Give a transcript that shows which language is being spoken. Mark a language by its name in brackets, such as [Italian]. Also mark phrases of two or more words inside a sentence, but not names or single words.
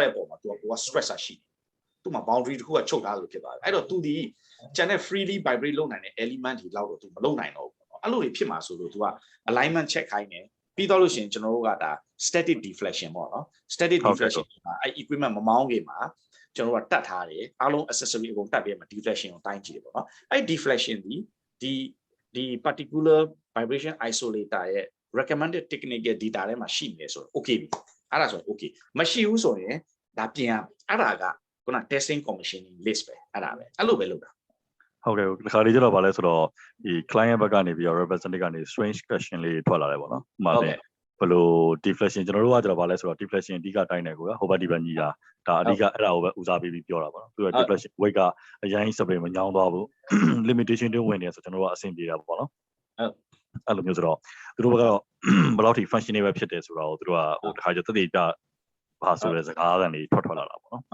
[Burmese] တဲ့ပုံမှာသူက stress ရှိတယ်သူ့မှာ boundary တစ်ခုကချုပ်ထားလို့ဖြစ်သွားတယ်အဲ့တော့သူဒီကျန်တဲ့ [English] freely vibrate [Burmese] လုပ်နိုင်တဲ့ element တွေလောက်တော့သူမလုပ် နိုင်တော့ဘူးပေါ့အဲ့လိုတွေဖြစ်မှာဆိုလို့သူက [English] alignment check [Burmese] ခိုင်းတယ်ပြီးတော့လို့ရှိရင်ကျွန်တော်တို့ကဒါ [English] static deflection [Burmese] ပေါ့နော် [English] static deflection [Burmese] မှာအဲ့ equipment မမောင်းခင်မှာကျွန်တော်တို့ကတတ်ထားတယ်အားလုံး accessory အကုန်တတ်ပြီးမှ deflection ကိုတိုင်းကြည့်တယ်ပေါ့နော်အဲ့ deflection ဒီ [English] particular vibration isolator [Burmese] ရဲ့ [English] recommended technical data [Burmese] ထဲမှာရှိနေတယ်ဆိုတော့ okay ပြီအဲ့ဒါဆိုရင် okay မရှိဘူးဆိုရင်ဒါပြင်အဲ့ဒါကခုန [English] testing commissioning list [Burmese] ပဲအဲ့ဒါပဲအဲ့လိုပဲလုပ်တာ ဟုတ်ကဲ့ဒီခါလေးကျတော့ဗာလဲဆိုတော့ဒီ client ဘက်ကနေပြီးတော့ representative ကနေ [English] strange question [Burmese] လေးထွက်လာတယ်ပေါ့နော်ဥပမာနဲ့ဘယ်လို deflection ကျွန်တော်တို့ကကျတော့ဗာလဲဆိုတော့ deflection အဓိကတိုင်းတယ်ကိုဟိုဘက်ဒီဘက်ညီတာဒါအဓိကအဲ့ဒါကိုပဲဦးစားပေးပြီးပြောတာပေါ့နော်သူက [English] deflection weight [Burmese] ကအရင်စပယ်မညောင်းသွားဘူး limitation တွေဝင်နေဆိုကျွန်တော်တို့ကအဆင်ပြေတာပေါ့နော်အဲ့လိုမျိုးဆိုတော့သူတို့ကတော့ဘယ်လောက်ထိ functional ပဲဖြစ်တယ်ဆိုတော့သူတို့ကဟိုတစ်ခါကျသက်သေပြဘာဆိုတဲ့စကားအသံတွေထွက်လာတာပေါ့နော်